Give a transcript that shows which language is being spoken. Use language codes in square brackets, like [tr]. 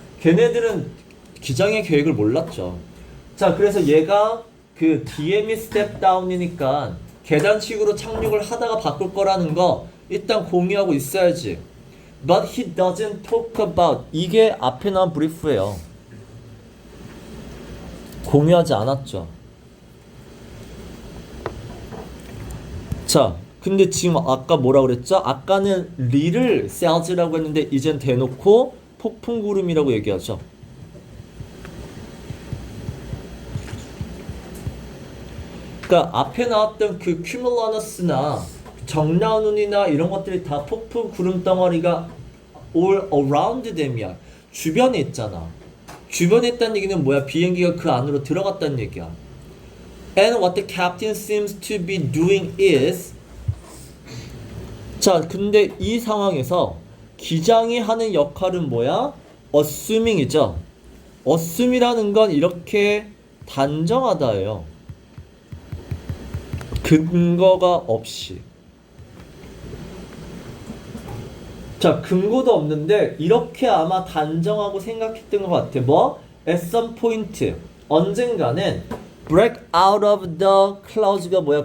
[ko] 걔네들은 기장의 계획을 몰랐죠. 자, 그래서 얘가 그 DME 스텝 다운이니까 계단식으로 착륙을 하다가 바꿀 거라는 거 일단 공유하고 있어야지. [en] But he doesn't talk about. [ko] 이게 앞에 나온 브리프예요. 공유하지 않았죠. 자, 근데 지금 아까 뭐라 그랬죠? 아까는 리를 셀즈라고 했는데 이젠 대놓고 폭풍구름이라고 얘기하죠. 그러니까 앞에 나왔던 그 큐뮬러너스나 정라운운이나 이런 것들이 다 폭풍 구름 덩어리가 [en] all around them [ko] 이야. 주변에 있잖아. 주변에 있다는 얘기는 뭐야? 비행기가 그 안으로 들어갔다는 얘기야. [en] And what the captain seems to be doing is. [ko] 자, 근데 이 상황에서 기장이 하는 역할은 뭐야? assuming이죠. assume이라는 건 이렇게 단정하다예요. 근거가 없이. 자, 근거도 없는데 이렇게 아마 단정하고 생각했던 것 같아. 뭐? [en] At some point, [ko] 언젠가는 [en] break out of the clouds가 [ko] 뭐야?